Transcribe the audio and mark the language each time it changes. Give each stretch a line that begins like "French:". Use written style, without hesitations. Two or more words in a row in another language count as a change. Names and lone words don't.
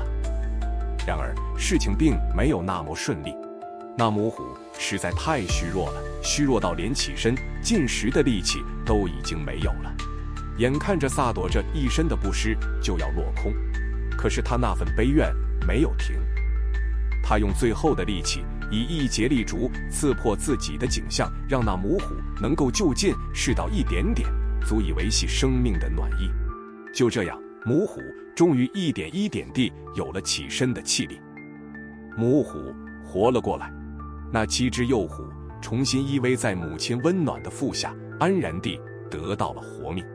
Chinese: 然而事情並沒有那麼順利，那母虎實在太虛弱了，虛弱到連起身進食的力氣都已經沒有了。眼看着薩朵這一身的布施就要落空，可是他那份悲願沒有停。他用最後的力气，以一节蠟燭刺破自己的頸項，讓那母虎能夠就近試到一點點足以維繫生命的暖意。就這樣，母虎終於一點一點地有了起身的氣力。母虎活了過來，那7隻幼虎重新依偎在母親溫暖的腹下，安然地得到了活命。